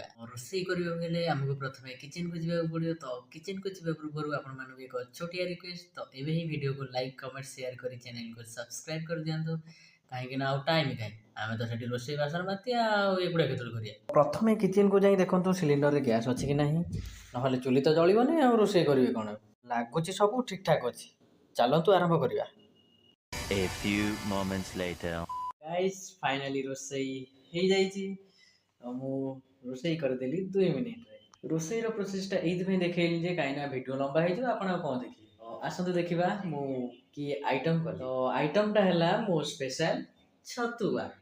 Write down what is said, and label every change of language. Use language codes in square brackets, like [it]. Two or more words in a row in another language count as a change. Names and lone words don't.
[or] ରୋଷେଇ କରିବାକୁ ହେଲେ ଆମକୁ ପ୍ରଥମେ କିଚେନ୍‌କୁ ଯିବାକୁ ପଡ଼ିବ। ତ କିଚେନ୍‌କୁ ଯିବା ପୂର୍ବରୁ ଆପଣମାନଙ୍କୁ ଏକ ଛୋଟିଆ ରିକ୍ୱେଷ୍ଟ, ତ ଏବେ ହିଁ ଭିଡ଼ିଓକୁ [en] like, comment, share [or] କରି ଚ୍ୟାନେଲକୁ ସବସ୍କ୍ରାଇବ୍ କରିଦିଅନ୍ତୁ। କାହିଁକିନା ଆଉ ଟାଇମ୍ କାହିଁ, ଆମେ ତ ସେଠି ରୋଷେଇ ବାସନ ମାତିଆ ଆଉ ଏଗୁଡ଼ା କେତେବେଳେ କରିବା। ପ୍ରଥମେ କିଚେନ୍‌କୁ ଯାଇ ଦେଖନ୍ତୁ ସିଲିଣ୍ଡରରେ ଗ୍ୟାସ୍ ଅଛି କି ନାହିଁ, ନହେଲେ ଚୁଲି ତ ଜଳିବନି ଆଉ ରୋଷେଇ କରିବେ କ'ଣ? ଲାଗୁଛି ସବୁ ଠିକ୍‌ଠାକ୍ ଅଛି, ଚାଲନ୍ତୁ ଆରମ୍ଭ କରିବା। [en] A few moments later. guys finally [or] ରୋଷେଇ ହେଇଯାଇଛି। ତ ମୁଁ ରୋଷେଇ କରିଦେଲି 2 ମିନିଟ୍‌ରେ। ରୋଷେଇର ପ୍ରୋସେସ୍‌ଟା ଏଇଥିପାଇଁ ଦେଖେଇଲି ଯେ କାହିଁକିନା ଭିଡ଼ିଓ ଲମ୍ବା ହେଇଯିବ, ଆପଣ ଆଉ କ'ଣ ଦେଖିବେ। ଆସନ୍ତୁ ଦେଖିବା ମୁଁ କି ଆଇଟମ୍ କଲି। ତ ଆଇଟମ୍‌ଟା ହେଲା ମୋ ସ୍ପେଶାଲ୍ ଛତୁଆ।